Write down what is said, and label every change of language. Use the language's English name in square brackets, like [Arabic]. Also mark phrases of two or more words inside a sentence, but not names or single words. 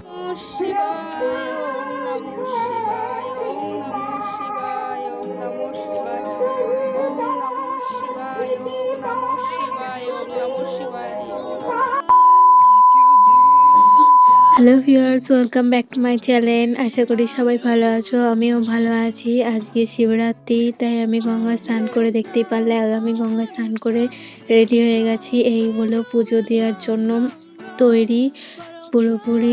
[Sanskrit] শিবায়, ওম নমঃ শিবায়, ওম নমঃ শিবায়, ওম নমঃ শিবায়, ওম নমঃ শিবায়, ওম নমঃ শিবায়, ওম নমঃ শিবায়, ওম নমঃ। [English] Hello viewers, welcome back to my channel. [Bangla] আশা করি সবাই ভালো আছো, আমিও ভালো আছি। আজকে শিবরাত্রি, তাই আমি গঙ্গা স্নান করে, দেখতেই পারলে আমি গঙ্গা স্নান করে রেডি হয়ে গেছি। এই হলো পুজো দেওয়ার জন্য তৈরি পুরোপুরি।